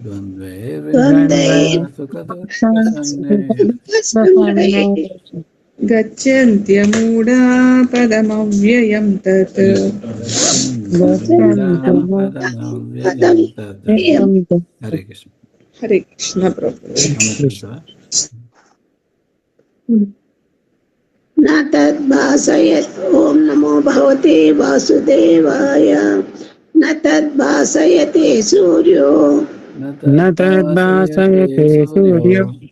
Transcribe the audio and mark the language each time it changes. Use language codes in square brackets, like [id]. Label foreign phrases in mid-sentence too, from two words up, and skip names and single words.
[sa] గచ్చంత్యమూఢా పదమవ్యయం తత్. హరే కృష్ణ. హరే కృష్ణ ప్రభు. न तद्भासयत्. ओम नमो भगवते वासुदेवाय. न तद्भासयते सूर्यो न तद्भासयते सूर्यो